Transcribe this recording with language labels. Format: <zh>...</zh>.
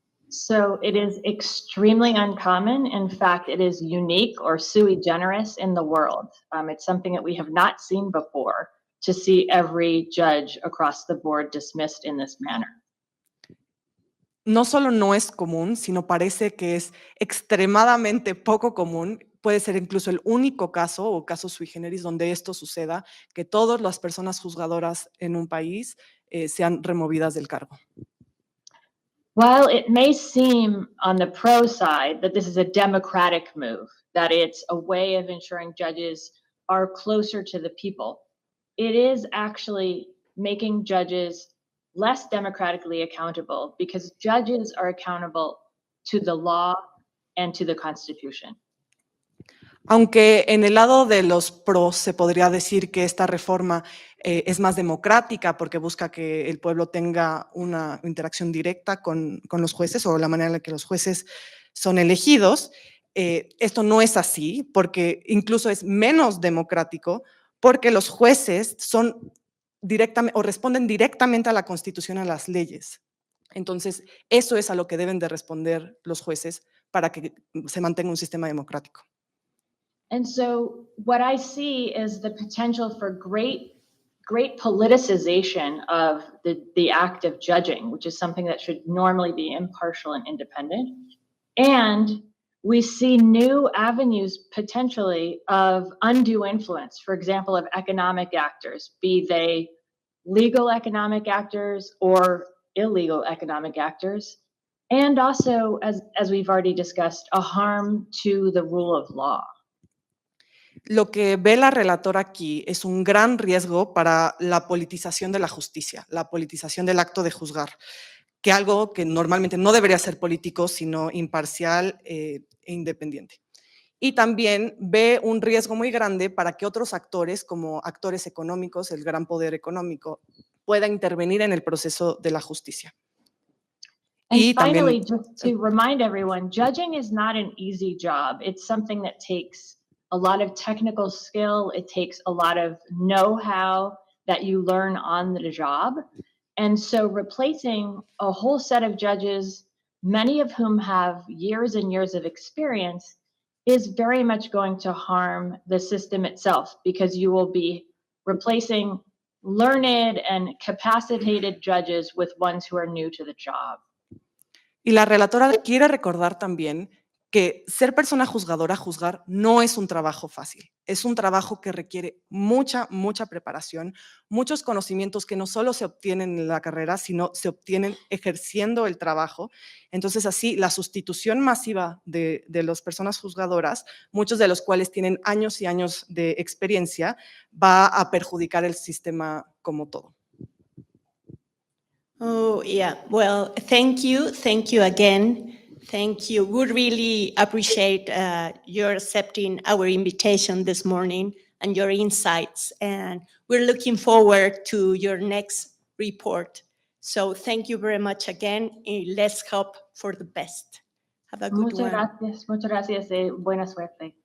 <en>So it is extremely uncommon. In fact, it is unique or sui generis in the world. It's something that we have not seen before, to see every judge across the board dismissed in this manner.</en> <es>No solo no es común, sino parece que es extremadamente poco común. Puede ser incluso el único caso o caso sui generis donde esto suceda, que todas las personas juzgadoras en un país sean removidas del cargo.</es> <en>While it may seem on the pro side that this is a democratic move, that it's a way of ensuring judges are closer to the people, it is actually making judges less democratically accountable, because judges are accountable to the law and to the Constitution.</en> <es>Aunque en el lado de los pros se podría decir que esta reforma es más democrática porque busca que el pueblo tenga una interacción directa con los jueces, o la manera en la que los jueces son elegidos, esto no es así, porque incluso es menos democrático, porque los jueces son directamente o responden directamente a la Constitución, a las leyes. Entonces, eso es a lo que deben de responder los jueces para que se mantenga un sistema democrático.</es> <en>And so what I see is the potential for great politicization of the act of judging, which is something that should normally be impartial and independent. And we see new avenues potentially of undue influence, for example, of economic actors, be they legal economic actors or illegal economic actors. And also, as we've already discussed, a harm to the rule of law.</en> <es>Lo que ve la relatora aquí es un gran riesgo para la politización de la justicia, la politización del acto de juzgar, que algo que normalmente no debería ser político, sino imparcial e independiente. Y también ve un riesgo muy grande para que otros actores, como actores económicos, el gran poder económico, pueda intervenir en el proceso de la justicia.</es> <en>And</en> <es>Y</es> <en>finally,</en> <es>también,</es> <en>just to remind everyone, judging is not an easy job. It's something that takes a lot of technical skill. It takes a lot of know-how that you learn on the job. And so replacing a whole set of judges, many of whom have years and years of experience, is very much going to harm the system itself, because you will be replacing learned and capacitated judges with ones who are new to the job.</en> <es>y la relatora quiere recordar también que ser persona juzgadora, juzgar, no es un trabajo fácil. Es un trabajo que requiere mucha preparación, muchos conocimientos que no solo se obtienen en la carrera, sino se obtienen ejerciendo el trabajo. Entonces, así, la sustitución masiva de las personas juzgadoras, muchos de los cuales tienen años y años de experiencia, va a perjudicar el sistema como todo.</es> <en>Oh, yeah. Well, thank you. Thank you again. Thank you. We really appreciate your accepting our invitation this morning and your insights. And we're looking forward to your next report. So thank you very much again. And let's hope for the best. Have a good one.</en> <es>Muchas gracias. Buena suerte.</es>